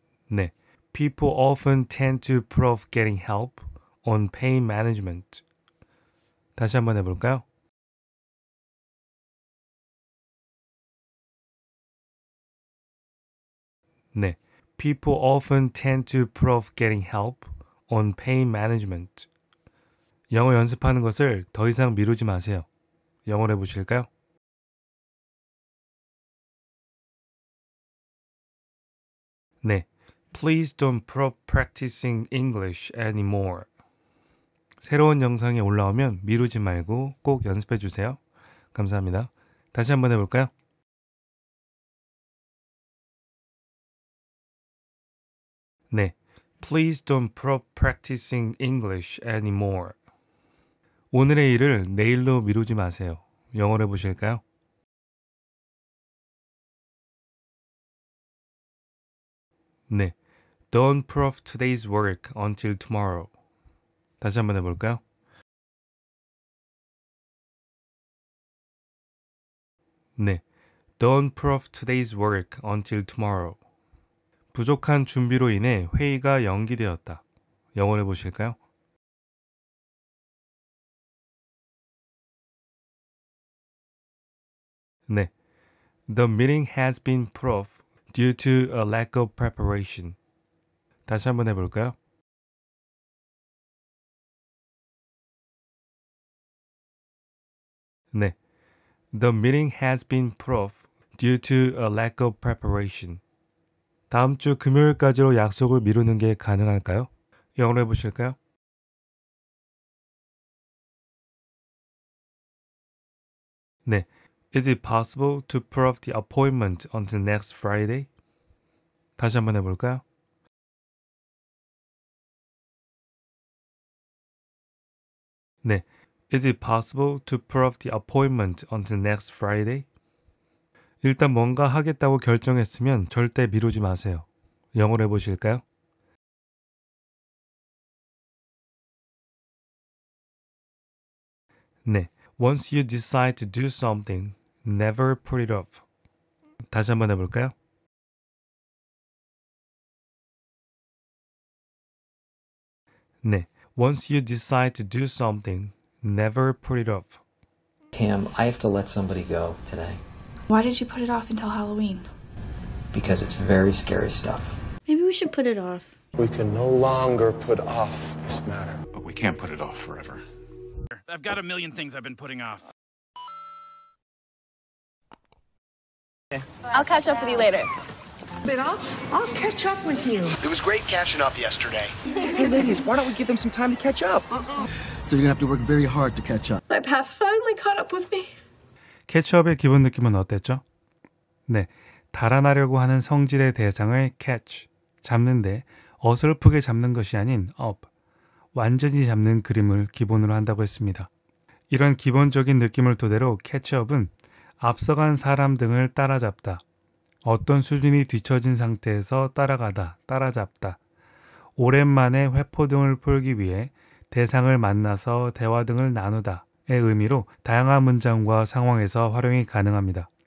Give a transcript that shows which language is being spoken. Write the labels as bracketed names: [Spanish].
[English] 네, People often tend to put off getting help on pain management. [Korean] 다시 한번 해볼까요? [English] 네, People often tend to put off getting help on pain management. [Korean] 영어 연습하는 것을 더 이상 미루지 마세요. 영어로 해보실까요? [English] 네, Please don't put off practicing English anymore. [Korean] 새로운 영상이 올라오면 미루지 말고 꼭 연습해 주세요. 감사합니다. 다시 한번 해볼까요? [English] 네, Please don't practicing English anymore. [Korean] 오늘의 일을 내일로 미루지 마세요. 영어로 해보실까요? [English] 네, Don't put off today's work until tomorrow. [Korean] 다시 한번 해볼까요? [English] 네, Don't put off today's work until tomorrow. [Korean] 부족한 준비로 인해 회의가 연기되었다. 영어로 해보실까요? [English] 네, The meeting has been put off due to a lack of preparation. [Korean] 다시 한번 해볼까요? [English] 네, The meeting has been put off due to a lack of preparation. [Korean] 다음 주 금요일까지로 약속을 미루는 게 가능할까요? 영어로 해보실까요? [English] 네, Is it possible to put off the appointment until next Friday? [Korean] 다시 한번 해볼까요? [English] 네, Is it possible to put off the appointment until next Friday? [Korean] 일단 뭔가 하겠다고 결정했으면 절대 미루지 마세요. 영어로 해보실까요? [English] 네, Once you decide to do something, never put it off. [Korean] 다시 한번 해볼까요? [English] 네, Once you decide to do something, never put it off. Cam, I have to let somebody go today Why did you put it off until Halloween? because it's very scary stuff. Maybe we should put it off. We can no longer put off this matter. But we can't put it off forever. I've got a million things I've been putting off. I'll catch up with you later. But I'll catch up with you. It was great catching up yesterday. Hey, ladies, why don't we give them some time to catch up? So you're gonna have to work very hard to catch up. My past finally caught up with me. [Korean] 캐치업의 기본 느낌은 어땠죠? 네, 달아나려고 하는 성질의 대상을 catch, 잡는데 어설프게 잡는 것이 아닌 up, 완전히 잡는 그림을 기본으로 한다고 했습니다. 이런 기본적인 느낌을 토대로 캐치업은 앞서간 사람 등을 따라잡다, 어떤 수준이 뒤처진 상태에서 따라가다, 따라잡다, 오랜만에 회포 등을 풀기 위해 대상을 만나서 대화 등을 나누다의 의미로 다양한 문장과 상황에서 활용이 가능합니다.